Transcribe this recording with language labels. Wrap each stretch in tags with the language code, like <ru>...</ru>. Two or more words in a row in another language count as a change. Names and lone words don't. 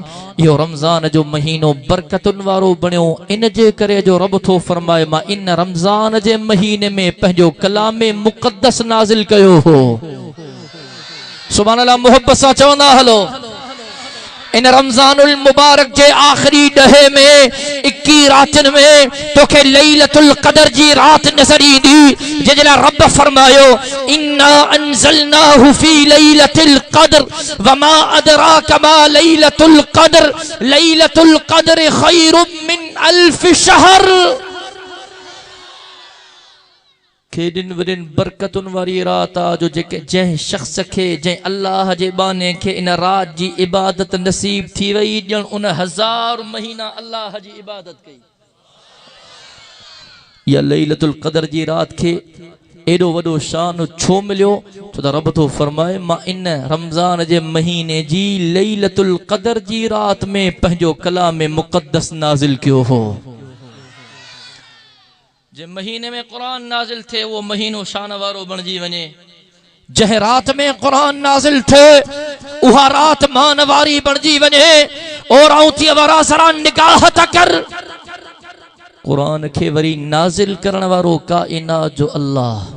<sd>इहो रमज़ान जो महीनो बरकतुनि वारो बणियो इन जे करे जो रब थो फरमाए, मां इन रमज़ान जे महीने में पंहिंजो कलामे मुक़द्दस नाज़िल कयो हो।</sd> <ar>سبحان الله,</ar> <sd>मोहब्बत सां चवंदा हलो। इन रमजानुल मुबारक के आखिरी ॾहे में 21 रातनि में तोखे लैलतुल क़दर जी रात नज़र ईंदी, जंहिंजे लाइ रब फरमायो,</sd> <ar>إنا أنزلناه في ليلة القدر وما أدراك ما ليلة القدر خير من ألف شهر.</ar> <sd>केॾिन वॾिन बरकतुनि वारी रात आहे जो जंहिं शख़्स खे, जंहिं अल्लाह जे बाने खे इन रात जी इबादत नसीब थी वई, ॼण उन 1000 महीना अल्लाह जी इबादत कई। या लैलतुल क़दर जी रात खे एॾो वॾो शान छो मिलियो? छो त रब थो फरमाए, मां इन रमज़ान जे महीने जी लैलतुल क़दर जी रात में पंहिंजो कलाम मुक़द्दस नाज़िल कयो हो। जे महीने में कुरान नाज़िल थे, वो महीनो शान वारो बणजी वञे। जंहिं रात में कुरान नाज़िल थे, उहा रात मान वारी बणजी वञे। और औंथी वारा सरा निगाह त कर, कुरान खे वरी नाज़िल करण वारो काइनात जो अल्लाह।</sd>